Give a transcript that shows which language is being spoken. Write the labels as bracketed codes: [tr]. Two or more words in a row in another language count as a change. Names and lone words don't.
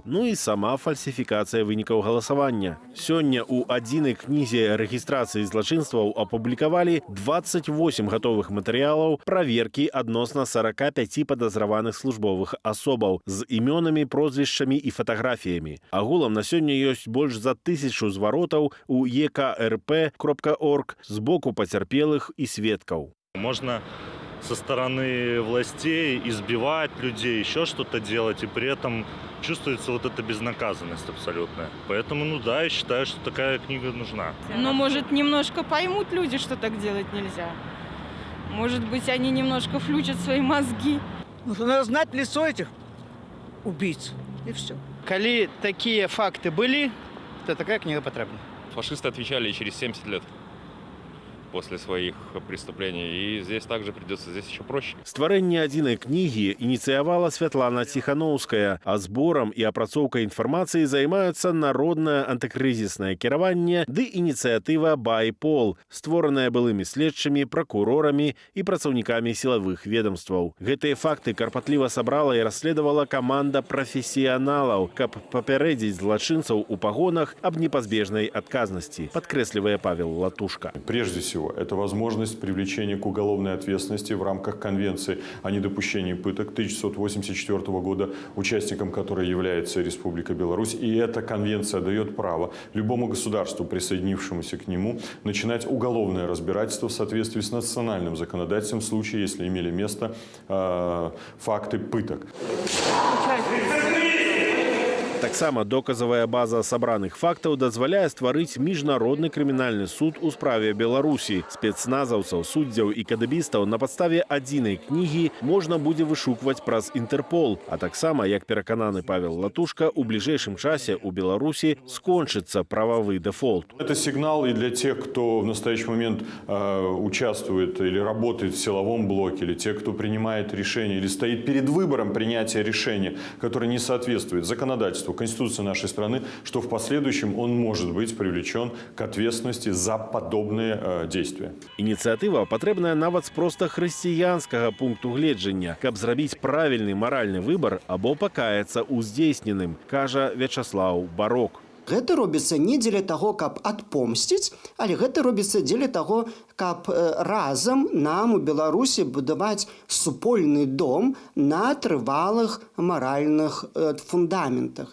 [be] Ну і сама фальсіфікацыя вынікаў галасавання. Сёння ў адзінай кнізе рэгістрацыі злачынстваў апублікавалі 28 гатовых матэрыялаў праверкі адносна 45 падазраваных службовых асобаў з імёнамі, прозвішчамі і фотаграфіямі. Агулам на сёння ёсць больш за 1000 зваротаў у ekrp.org з боку пацярпелых і сведкаў. [ru] Можно со стороны властей избивать людей, еще что-то делать, и при этом чувствуется вот эта безнаказанность абсолютная. Поэтому, я считаю, что такая книга нужна. Но, может, немножко поймут люди, что так делать нельзя. Может быть, они немножко включат свои мозги. Надо знать лицо этих убийц, и все. Коли такие факты были, то такая книга потребна. Фашисты отвечали через 70 лет после своих преступлений. И здесь также придется, здесь еще проще. [be] Стварэнне адзінай кнігі ініцыявала Святлана Ціханаўская, а зборам і апрацоўкай інфармацыі займаюцца народнае антыкрызіснае кіраванне ды ініцыятыва «Байпол», створаная былымі следчымі, пракурорамі і працаўнікамі сілавых ведомстваў. Гэтыя факты карпатліва сабрала і расследавала каманда прафесіяналаў, каб папярэдзіць злачынцаў у пагонах аб непазбежнай адказнасці, падкрэслівае Павел Латушка. [ru] Прежде всего, это возможность привлечения к уголовной ответственности в рамках Конвенции о недопущении пыток 1984 года, участником которой является Республика Беларусь. И эта конвенция дает право любому государству, присоединившемуся к нему, начинать уголовное разбирательство в соответствии с национальным законодательством в случае, если имели место факты пыток. [be] Таксама доказавая база сабраных фактаў дазваляе стварыць міжнародны крымінальны суд у справе Беларусі. Спецназаўцаў, суддзяў і кадыбістаў на падставе адзінай кнігі можна будзе вышукваць праз Інтэрпол. А таксама, як перакананы Павел Латушка, у бліжэйшым часе у Беларусі скончыцца прававы дэфолт. [ru] Это сигнал и для тех, кто в настоящий момент участвует или работает в силовом блоке, или тех, кто принимает решения, или стоит перед выбором принятия решения, которое не соответствует законодательству, конституции нашей страны, что в последующем он может быть привлечен к ответственности за подобные действия. [be] Ініцыятыва патрэбная нават з проста хрысціянскага пункту гледжання, каб зрабіць правільны маральны выбар або пакаяцца ў здзейсненым, кажа Вячаслаў Барок. Гэта робіцца не дзеля таго, каб адпомсціць, але гэта робіцца дзеля таго, каб разам нам у Беларусі будаваць супольны дом на трывалых маральных фундаментах.